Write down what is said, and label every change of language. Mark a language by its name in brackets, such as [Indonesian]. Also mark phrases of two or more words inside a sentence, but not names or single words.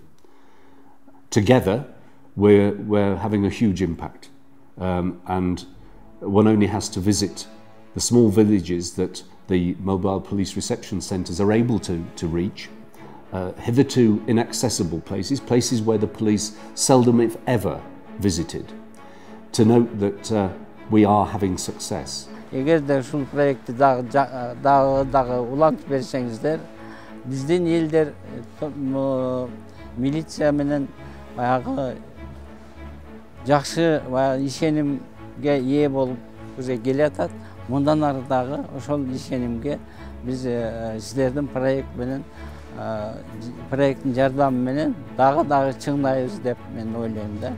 [English] Together, we're having a huge impact, and one only has to visit the small villages that the mobile police reception centres are able to reach, hitherto inaccessible places where the police seldom, if ever, visited, to note that we are having success. [Kyrgyz] Егер де ушул проектти дагы улантып берсеңиздер, биздин элдер милиция менен баягы жакшы ишенимге ээ болуп келатат. Мындан ары дагы ошол ишенимге биз сиздердин проекттин жардамы менен дагы чыңдайбыз деп мен ойлойм да.